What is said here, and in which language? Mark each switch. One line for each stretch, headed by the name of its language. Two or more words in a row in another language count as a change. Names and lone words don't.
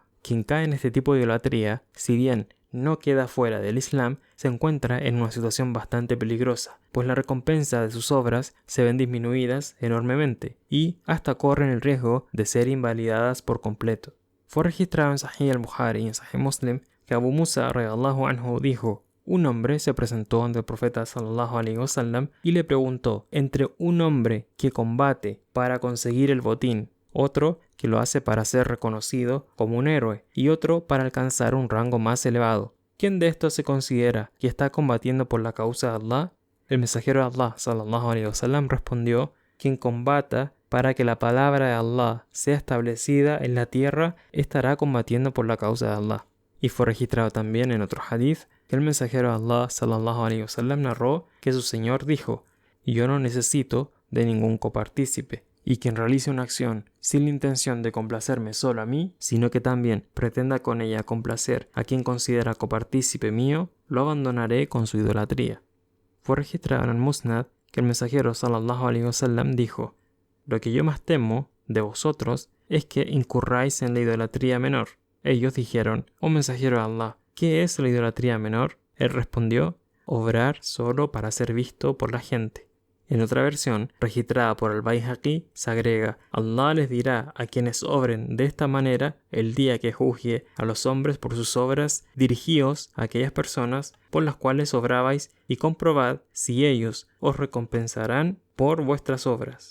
Spanish: Quien cae en este tipo de idolatría, si bien no queda fuera del Islam, se encuentra en una situación bastante peligrosa, pues la recompensa de sus obras se ven disminuidas enormemente y hasta corren el riesgo de ser invalidadas por completo. Fue registrado en Sahih al-Bukhari y en Sahih Muslim que Abu Musa
Arabic: رضي الله عنه
Spanish: dijo: un hombre se presentó ante el profeta
Arabic: صلى الله عليه وسلم
Spanish: y le preguntó entre un hombre que combate para conseguir el botín, otro que lo hace para ser reconocido como un héroe y otro para alcanzar un rango más elevado. ¿Quién de estos se considera que está combatiendo por la causa de Allah? El mensajero de Allah
Arabic: صلى الله عليه وسلم
Spanish: respondió: quien combata para que la palabra de Allah sea establecida en la tierra estará combatiendo por la causa de Allah. Y fue registrado también en otro hadith que el mensajero de Allah
Arabic: صلى الله عليه وسلم
Spanish: narró que su Señor dijo: yo no necesito de ningún copartícipe, y quien realice una acción sin la intención de complacerme solo a mí, sino que también pretenda con ella complacer a quien considera copartícipe mío, lo abandonaré con su idolatría. Fue registrado en el Musnad que el mensajero
Arabic: صلى الله عليه وسلم
Spanish: dijo: lo que yo más temo de vosotros es que incurráis en la idolatría menor. Ellos dijeron: oh mensajero de Allah, ¿qué es la idolatría menor? Él respondió: obrar solo para ser visto por la gente. En otra versión, registrada por al-Bayhaqi, se agrega: Allah les dirá a quienes obren de esta manera el día que juzgue a los hombres por sus obras, dirigíos a aquellas personas por las cuales obrabais y comprobad si ellos os recompensarán por vuestras obras.